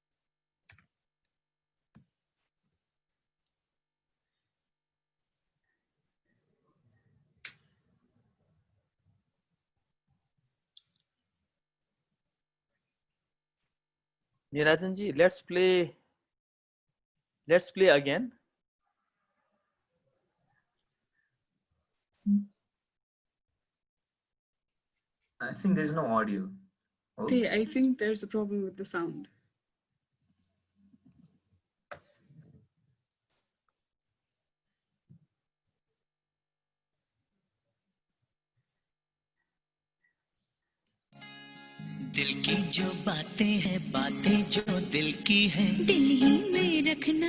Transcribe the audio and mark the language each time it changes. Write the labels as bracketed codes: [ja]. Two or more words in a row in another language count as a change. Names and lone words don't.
[en] Nirajan ji, let's play again. I think there's no audio. Oh. Okay, I think there's a problem with the sound. [hi] दिल की जो बातें हैं बातें जो दिल की हैं दिल ही में रखना